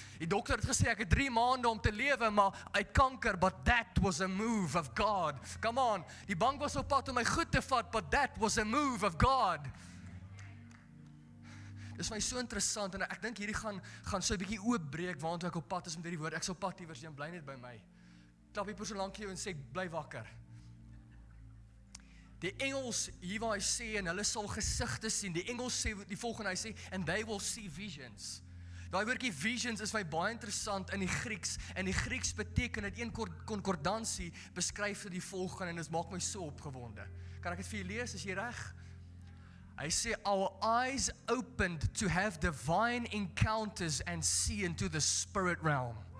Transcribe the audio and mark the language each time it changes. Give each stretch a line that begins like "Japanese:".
Afrikaans: Die dokter het gesê, ek het 3 maande om te lewe, maar uit kanker,
English: but that was a move of God. Come on,
Afrikaans: die bank was op pad om my goed te vat,
English: but that was a move of God.
Afrikaans: Dis my so interessant, en ek dink hierdie gaan so 'n bietjie oopbreek, waantoe ek op pad is met hierdie woord. Ek sal pad iewers, jy bly net by my. Klap die persoon lank jou en sê, bly wakker. Die Engels, hier waar hy sê, en hulle sal gesigte sien, die Engels sê, die volgende, hy sê,
English: and they will see visions.
Afrikaans: Daai woordjie visions is my baie interessant in die Grieks, en die Grieks beteken dat een konkordansie beskryf dit die volgende, en dit maak my so opgewonde. Kan ek dit vir julle lees, is jy reg? Hy sê,
English: our eyes opened to have divine encounters and see into the spirit realm.